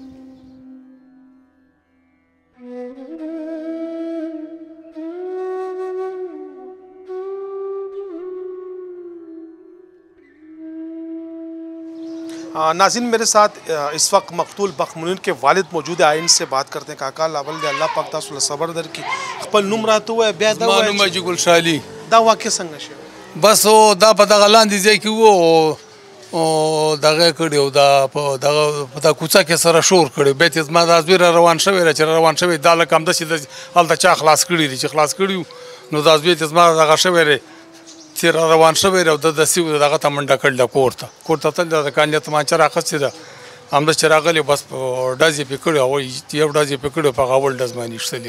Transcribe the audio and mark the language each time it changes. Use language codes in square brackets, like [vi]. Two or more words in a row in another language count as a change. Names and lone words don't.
[ur] ناظرین, میرے ساتھ اس وقت مقتول بخ منیر کے والد موجود ہیں. آئین سے بات کرتے ہیں. [ps] کاکا لاول دے اللہ پاک تاسو صبر در کی خپل نوم راته وای بیا دا زما نوم حاجي ګل شالي. دا واقع څنګه شو؟ بس دا په دغه لاندې ځای کې وو او دغه کړی او دا په دغه کوڅه کې سره شور کړی. بیا چې زما دا زوی را روان شوی چې روان شوی دا لکه همداسې هلته چا خلاص کړي دي چې خلاص کړي نو دا زوی چې زما دغه شوی دی چې را روان شوی او د داسې دغه ته منډه کړله کور ته تل د کاندې تمانچه رااخیستې ده همدا چې راغلی بس په ډز یې پرې کړی او یو ډز یې پرې کړی په هغه اول ډز باندې ایښتلی.